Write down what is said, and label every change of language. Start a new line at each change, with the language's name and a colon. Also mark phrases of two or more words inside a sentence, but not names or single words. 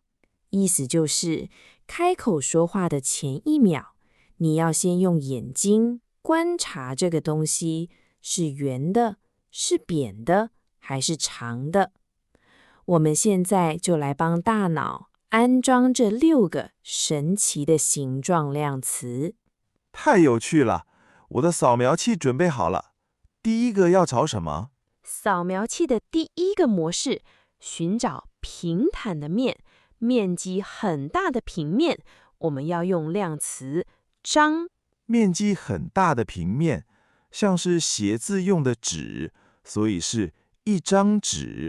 Chinese: 意思就是開口說話的前一秒，你要先用眼睛觀察這個東西是圓的、是扁的還是長的。我們現在就來幫大腦安裝這6個神奇的形狀量詞。太有趣了！我的掃描器準備好了。第一個要找什麼？掃描器的第一個模式，尋找平坦的面，面積很大的平面。我們要用量詞張。面積很大的平面，像是寫字用的紙，所以是一張紙。